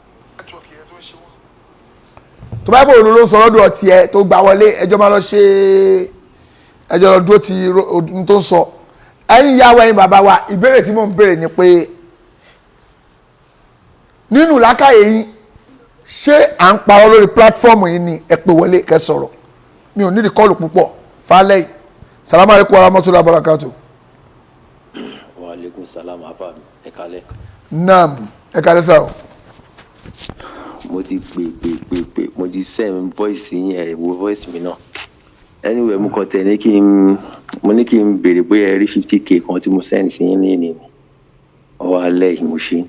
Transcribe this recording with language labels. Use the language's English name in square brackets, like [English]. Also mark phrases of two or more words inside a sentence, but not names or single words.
[Yoruba] tó bá jẹ́ òdodo ló ń sọ lọ́dọ̀ tiẹ̀ tó gbà wọlé ẹjọ́ máa lọ ṣe ẹjọ́ lọ dúró ti ohun tó ń sọ ẹ̀yin ìyá wa ẹ̀yin bàbá wa ìbéèrè tí mò ń béèrè ni pé nínú làákàyè yín ṣé à ń parọ́ lórí pílátífọ́ọ̀mù yìí ni ẹ pè wọlé kẹ́ sọ̀rọ̀ mi ò nídìí kọ́ọ̀lù púpọ̀ falẹ̀ [Arabic] سلام عليكم ورحمة الله وبركاته. وعليكم السلام [Yoruba] afa ẹ kálẹ́. Naam ẹ kálẹ́ sá o. Mo ti pè mo ti [English] send voice [Yoruba] yín ẹ wo voice mi náà anyway mo kàn tẹ̀ ní kí n béèrè bóyá ẹ rí 50k kan tí mo send sí yín ní mi ọwọ́ alẹ́ yìí mo ṣe.